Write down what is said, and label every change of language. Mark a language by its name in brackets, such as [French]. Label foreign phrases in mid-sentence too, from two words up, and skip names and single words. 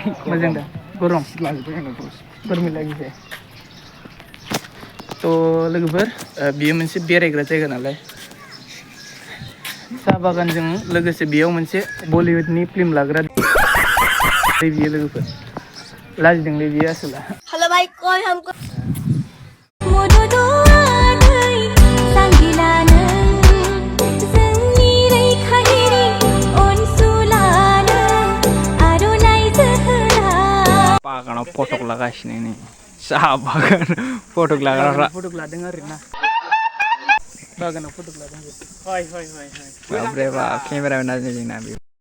[Bodo] मोजां दा गरम गरमि लागिसे थ' लोगोफोर बियो मोनसे बेरायग्रा जायगा नालाय साहा बागानजों लोगोसे बेयाव मोनसे बलिउडनि फिल्म लाग्रा बियो लोगोफोर लाजिदोंलै बियो आसोला [Hindi] हेलो भाई कोई हमको [Bodo] बागानाव फटक लागासिनो नै साहा बागान फटक लाग्रा फटक लादों आरोना बागानाव फटक लादों बाब्रे बाब केमेरामेन आरो जोंना बे